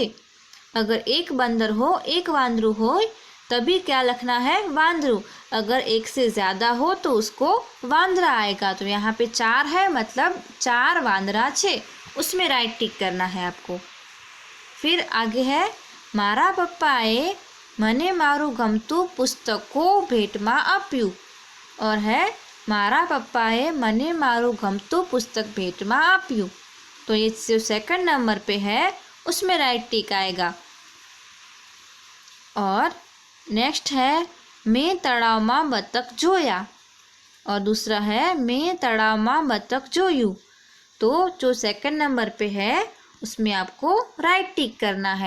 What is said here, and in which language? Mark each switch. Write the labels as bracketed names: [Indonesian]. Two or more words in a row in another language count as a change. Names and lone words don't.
[Hindi] अगर एक बंदर हो एक वांदरू हो तभी क्या लिखना है वांदरू, अगर एक से ज़्यादा हो तो उसको वांदरा आएगा। तो यहाँ पे 4 है मतलब 4 [Gujarati] વાંદરા છે, [Hindi] उसमें राइट टिक करना है आपको। फिर आगे है [Gujarati] મારા પપ્પાએ મને મારું ગમતું પુસ્તકો ભેટમાં આપ્યું, [Hindi] और है [Gujarati] મારા પપ્પાએ મને મારું ગમતું પુસ્તક ભેટમાં આપ્યું। [Hindi] तो ये जो सेकंड नंबर पे है उसमें राइट टिक आएगा। और नेक्स्ट है [Gujarati] મેં તળાવમાં બતક જોયા, [Hindi] और दूसरा है [Gujarati] મેં તળાવમાં બતક જોયું। [Hindi] तो जो सेकंड नंबर पे है उसमें आपको राइट टिक करना है।